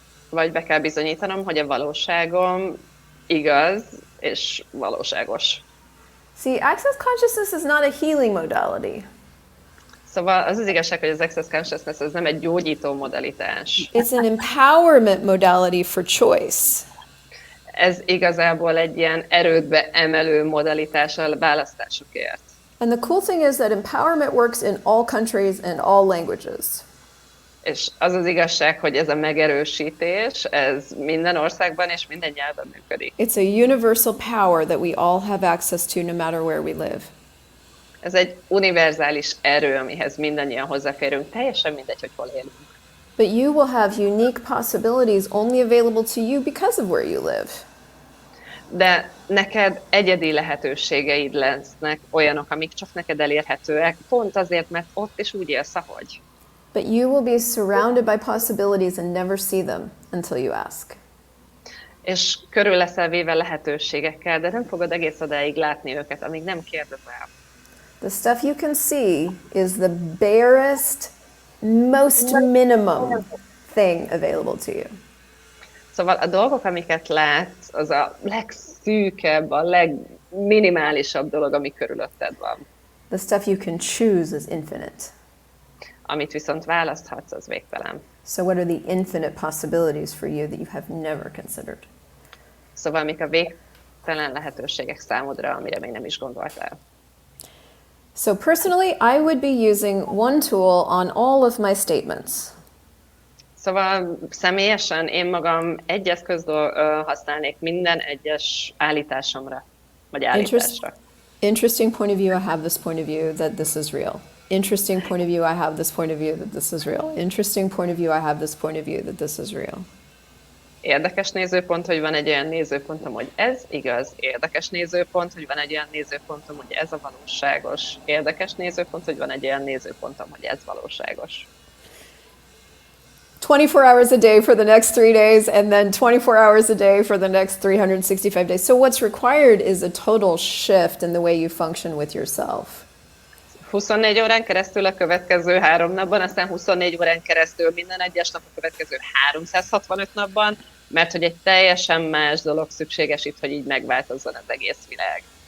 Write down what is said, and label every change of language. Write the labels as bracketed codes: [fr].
[hu] Vagy be kell bizonyítanom, hogy a valóságom igaz és valóságos. [en] See, access consciousness is not a healing modality. [hu] Szóval az az igazság, hogy az access consciousness ez nem egy gyógyító modalitás. [en] It's an empowerment modality for choice. [hu] Ez igazából egy ilyen erődbe emelő modalitás a választásokért. [en] And the cool thing is that empowerment works in all countries and all languages. [hu] És az az igazság, hogy ez a megerősítés, ez minden országban és minden nyelven működik. [en] It's a universal power that we all have access to no matter where we live. [hu] Ez egy univerzális erő, amihez mindannyian hozzáférünk, teljesen mindegy, hogy hol élünk. [en] But you will have unique possibilities only available to you because of where you live. [hu] De neked egyedi lehetőségeid lesznek, olyanok, amik csak neked elérhetőek, pont azért, mert ott is úgy élsz, ahogy. [en] But you will be surrounded by possibilities and never see them until you ask. [hu] És körül leszel véve lehetőségekkel, de nem fogod egész odáig látni őket, amíg nem kérdezel. [en] The stuff you can see is the barest, most minimum thing available to you. [hu] Szóval a dolgok, amiket látsz, az a legszűkebb, a legminimálisabb dolog, ami körülötted van. [en] The stuff you can choose is infinite. [hu] Amit viszont választhatsz, az végtelen. [en] So what are the infinite possibilities for you that you have never considered? [hu] Szóval mik a végtelen lehetőségek számodra, amire még nem is gondoltál. [en] So personally, I would be using one tool on all of my statements. [hu] Szóval személyesen én magam egy eszközt használnék minden egyes állításomra, vagy állításra. [en] Interesting point of view, I have this point of view that this is real. Interesting point of view, I have this point of view that this is real. Interesting point of view, I have this point of view that this is real. [hu] Érdekes nézőpont, hogy van egy olyan nézőpontom, hogy ez igaz. Érdekes nézőpont, hogy van egy olyan nézőpontom, hogy ez a valóságos. Érdekes nézőpont, hogy van egy olyan nézőpontom, hogy ez valóságos. [en] 24 hours a day for the next 3 days, and then 24 hours a day for the next 365 days. So what's required is a total shift in the way you function with yourself. [hu] 24 órán keresztül a következő 3 napban, aztán 24 órán keresztül minden egyes nap a következő 365 napban, mert hogy egy teljesen más dolog szükséges itt, hogy így megváltozzon az egész világ.